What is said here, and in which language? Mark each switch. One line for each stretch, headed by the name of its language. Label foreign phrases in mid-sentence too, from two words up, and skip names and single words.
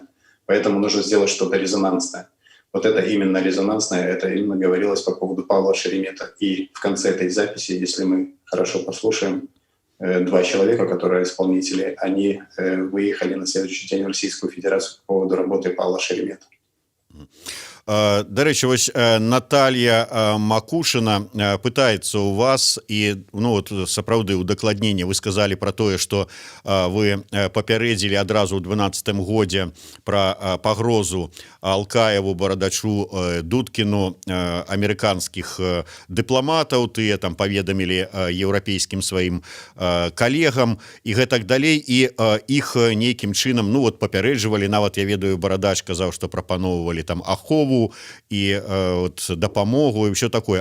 Russian: Поэтому нужно сделать что-то резонансное. Вот это именно резонансное, это именно говорилось по поводу Павла Шеремета. И в конце этой записи, если мы хорошо послушаем, 2 человека, которые исполнители, они выехали на следующий день в Российскую Федерацию по поводу работы Павла Шеремета.
Belarusian: Дарэчы, вось Наталья Макушина пытаецца у вас, і ну вот сапраўды удакладненне
Russian: вы сказали про
Belarusian: тое, что вы папярэдзілі адразу ў 12-м годзе про пагрозу Алкаеву, Барадачу, Дудкіну, амерыканскіх дыпламатаў, тыя там паведамілі еўрапейскім сваім калегам і гэтак далей, і іх нейкім чынам ну вот папярэджвалі, нават я ведаю, Барадач казаў, што прапаноўвалі там ахову і вот дапамогу і ўсё такое.